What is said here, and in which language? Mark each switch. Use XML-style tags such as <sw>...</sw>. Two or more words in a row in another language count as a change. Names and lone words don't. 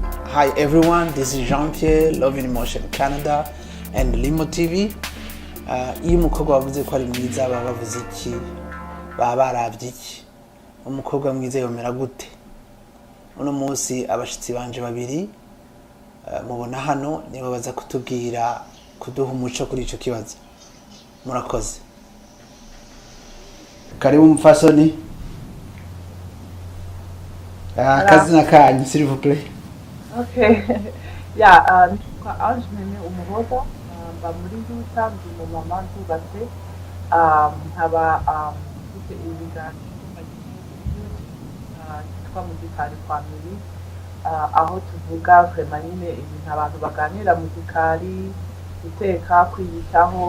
<en>Hi everyone, this is Jean-Pierre, Love in Emotion Canada and Limo TV.</en> <rn>Iyo umukobwa wavuze ko ari mwiza baba bavuze iki? Baba baravye iki? Umukobwa mwiza yomera gute? Uno munsi abashitsi banje babiri mubona hano nibo baza kutubwira kuduha umuco kuri ico kibazo. Murakoze. Karibu mfasoni. Kazina kanyu</rn> <fr>s'il vous plaît.</fr> <en>Okay.</en> <rn>Yeah, nitwa Ange Meme Umuhoza, mba muri Utah, ndi umumama ndubatse, nkaba mfite ibiganiro cyitwa Muzikari Family, aho tuvuga vraiment nyine ibintu abantu baganira muzikari, guteka, kwiyitaho.</rn>